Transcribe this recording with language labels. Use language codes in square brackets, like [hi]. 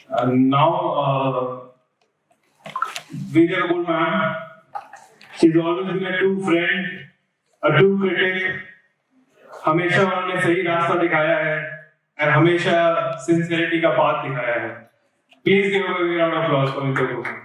[en] Now, Vidya Kabul ma'am, she's always been a true friend, a true critic. [hi] हमेशा उन्होंने सही रास्ता दिखाया है और हमेशा सिंसियरिटी का पाथ दिखाया है. [en] Please give a big round of applause for Vidya Kabul.